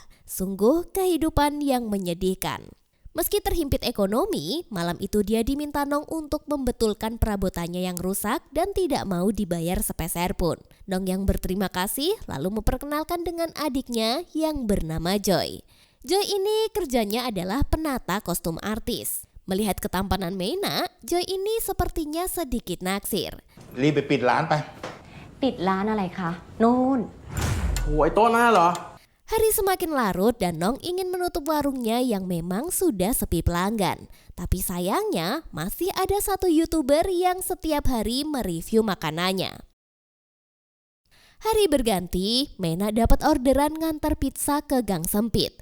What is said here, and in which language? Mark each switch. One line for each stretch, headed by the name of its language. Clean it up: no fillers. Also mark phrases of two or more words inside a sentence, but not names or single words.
Indonesian: Sungguh kehidupan yang menyedihkan. Meski terhimpit ekonomi, malam itu dia diminta Nong untuk membetulkan perabotannya yang rusak dan tidak mau dibayar sepeser pun. Nong yang berterima kasih lalu memperkenalkan dengan adiknya yang bernama Joy. Joy ini kerjanya adalah penata kostum artis. Melihat ketampanan Meina, Joy ini sepertinya sedikit naksir.
Thai: รีบไปปิดร้านไป ปิดร้านอะไรคะ นู่น โหยโต๊ะนั่นเหรอ
Indonesian: Hari semakin larut dan Nong ingin menutup warungnya yang memang sudah sepi pelanggan. Tapi sayangnya masih ada satu YouTuber yang setiap hari mereview makanannya. Hari berganti, Menak dapat orderan ngantar pizza ke gang sempit.